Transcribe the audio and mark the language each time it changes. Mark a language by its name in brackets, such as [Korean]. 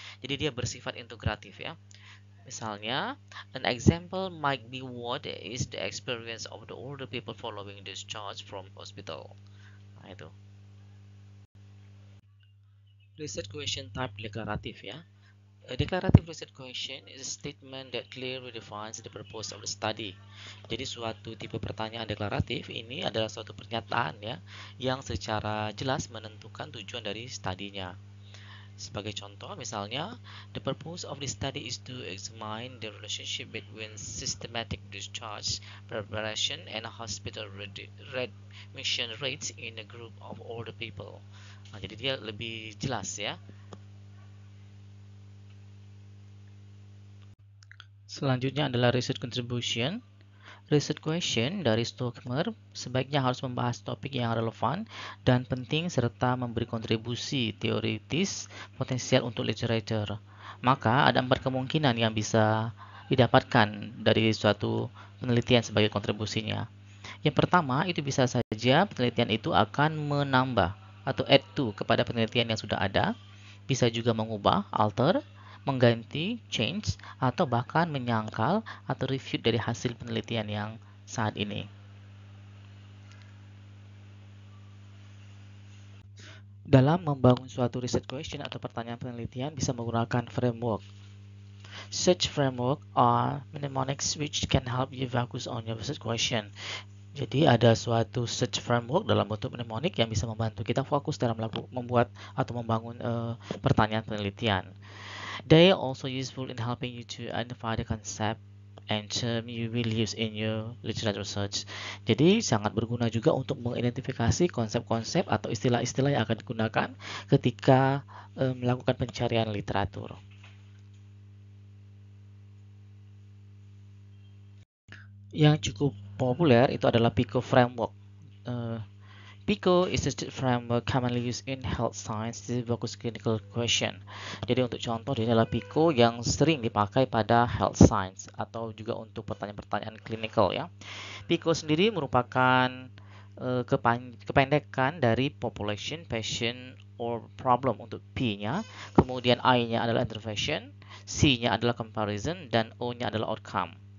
[Indonesian] Jadi dia bersifat integratif ya. Misalnya, [English] an example might be what is the experience of the older people following discharge from hospital. [Indonesian] Nah, itu. [English] Research question type deklaratif ya. A declarative research question is a statement that clearly defines the purpose of the study. [Indonesian] Jadi suatu tipe pertanyaan deklaratif ini adalah suatu pernyataan ya yang secara jelas menentukan tujuan dari studinya. Sebagai contoh, misalnya, [English] the purpose of the study is to examine the relationship between systematic discharge preparation and hospital readmission rates in a group of older people. [Indonesian] Nah, jadi dia lebih jelas ya. Selanjutnya adalah research contribution. Research question dari Stockmer sebaiknya harus membahas topik yang relevan dan penting serta memberi kontribusi teoritis potensial untuk literature. Maka ada 4 kemungkinan yang bisa didapatkan dari suatu penelitian sebagai kontribusinya. Yang pertama, itu bisa saja penelitian itu akan menambah atau add to kepada penelitian yang sudah ada. Bisa juga mengubah, alter, mengganti, change, atau bahkan menyangkal atau refute dari hasil penelitian yang saat ini. Dalam membangun suatu research question atau pertanyaan penelitian bisa menggunakan framework. [English] Such framework are mnemonics which can help you focus on your research question. [Indonesian] Jadi ada suatu search framework dalam bentuk mnemonik yang bisa membantu kita fokus dalam membuat atau membangun pertanyaan penelitian. [English] They are also useful in helping you to identify the concept and term you will use in your literature research. [Indonesian] Jadi sangat berguna juga untuk mengidentifikasi konsep-konsep atau istilah-istilah yang akan digunakan ketika melakukan pencarian literatur. Yang cukup populer itu adalah PICO framework. [English] PICO is a framework commonly used in health science to focus clinical question. [Indonesian] Jadi untuk contoh ini adalah PICO yang sering dipakai pada health science atau juga untuk pertanyaan-pertanyaan klinikal ya. PICO sendiri merupakan kependekan dari population, patient, or problem untuk P-nya, kemudian I-nya adalah intervention, C-nya adalah comparison, dan O-nya adalah outcome.